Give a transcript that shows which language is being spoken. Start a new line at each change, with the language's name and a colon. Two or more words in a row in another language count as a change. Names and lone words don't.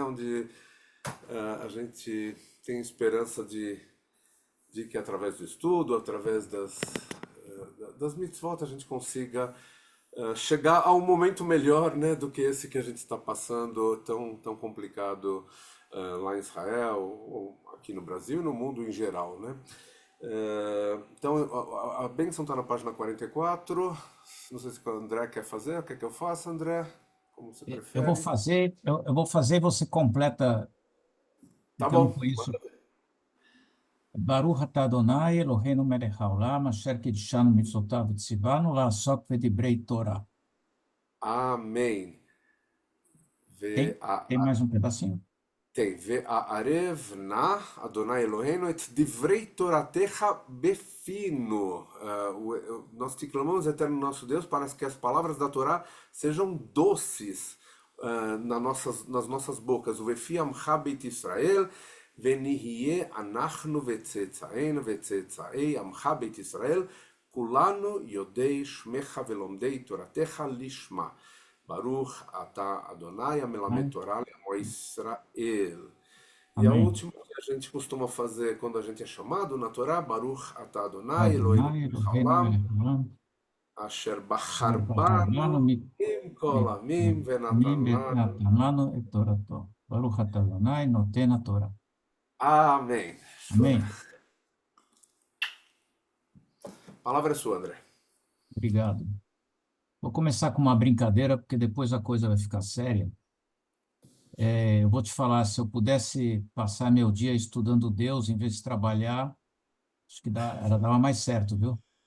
Portuguese: Onde a gente tem esperança de que através do estudo, através das mitzvot, a gente consiga chegar a um momento melhor, né, do que esse que a gente está passando, tão complicado lá em Israel, ou aqui no Brasil e no mundo em geral, né? Então, a bênção está na página 44. Não sei se o André quer fazer. Quer que eu faça, André? Como você Eu vou prefere? fazer, eu vou fazer e você completa, Tá porque eu não bom. conheço.
Hebrew: ברוך אתה אדוני אלוהינו מלך העולם, אשר קידשנו במצוותיו וציוונו לעסוק בדברי תורה.
Portuguese: Amém. Tem? Vê a, Tem mais um pedacinho? tem.
Hebrew: והערב נא אדוני אלוהינו את דברי תורתך בפינו.
Portuguese: Nós te clamamos, eterno nosso Deus, para que as palavras da Torá sejam doces nas nossas bocas.
Hebrew: ובפי עמך בית ישראל, ונהיה אנחנו וצאצאינו וצאצאי עמך בית ישראל, כולנו יודעי שמך ולומדי תורתך לשמה. ברוך אתה אדוני המלמד
Portuguese: Amém.
Hebrew: תורה לעמו ישראל.
Portuguese: E a Amém. última que a gente costuma fazer quando a gente é chamado na Torá,
Hebrew: ברוך אתה אדוני אלוהינו Adonai melech Eloheinu haolam, מלך העולם, asher asher bachar bahar banu banu מכל העמים mimim ונתן לנו. ונתן לנו את תורתו. ברוך אתה אדוני נותן התורה.
Portuguese: Amém. Amém. A palavra é sua, André. Obrigado. Vou começar com uma brincadeira, porque depois a coisa vai ficar séria. Eu vou te falar, se eu pudesse passar meu dia estudando Deus em vez de trabalhar, acho que ela dava mais certo, viu?